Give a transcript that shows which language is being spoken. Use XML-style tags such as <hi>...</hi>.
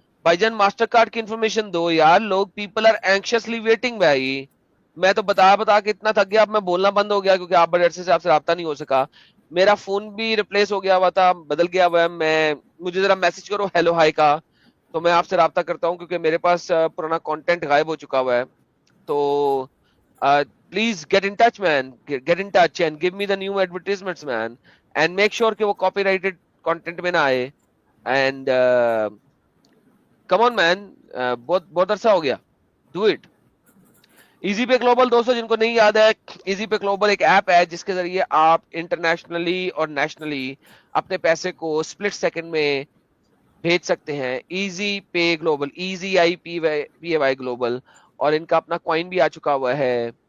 <ur>بھائی جان master card کی information دو یار, لوگ</ur> <en>people are anxiously waiting</en> <ur>بھائی. میں تو بتا کے اتنا تھک گیا, اب میں بولنا بند ہو گیا کیونکہ آپ بڑے عرصے سے آپ سے رابطہ نہیں ہو سکا. میرا فون بھی ریپلیس ہو گیا ہوا تھا, بدل گیا ہوا ہے. مجھے ذرا میسج کرو ہیلو ہائی کا, تو میں آپ سے رابطہ کرتا ہوں کیونکہ میرے پاس پرانا کانٹینٹ غائب ہو چکا ہوا ہے.</ur> <en>تو please get in touch man, get in touch and give me the new advertisements man, and make sure</en> <ur>کہ وہ</ur> <en>copyrighted content</en> <ur>میں نہ آئے.</ur> <en>and come on man,</en> <ur>بہت عرصہ ہو گیا,</ur> <en>do it.</en> <ur>Easy pay global دوستوں جن کو نہیں یاد ہے, ایزی پے گلوبل ایک ایپ ہے جس کے ذریعے آپ انٹرنیشنلی اور نیشنلی اپنے پیسے کو سپلٹ سیکنڈ میں بھیج سکتے ہیں. Easy pay global, easy I P a Y global, اور ان کا اپنا کوائن بھی آ چکا ہوا ہے.</ur>